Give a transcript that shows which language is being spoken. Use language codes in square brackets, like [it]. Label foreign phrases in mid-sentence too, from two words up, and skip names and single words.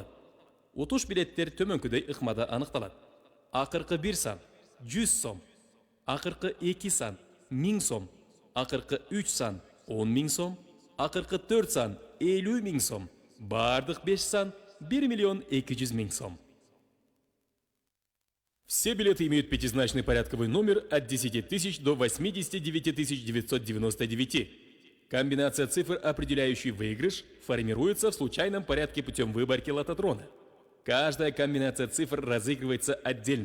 [ky] Утуш билеттер төмөнкүдөй ыкмада аныкталат. Акыркы 1 сан 100 сом, акыркы 2 сан 1000 сом, акыркы 3 сан 10 миң сом, акыркы 4 сан 50 миң сом, бардык 5 сан 1 миллион 200 миң сом. [ru] Все билеты имеют пятизначный порядковый номер от 10 тысяч до 89 999. Комбинация цифр, определяющий выигрыш, формируется в случайном порядке путем выборки лототрона. Каждая комбинация цифр разыгрывается отдельно.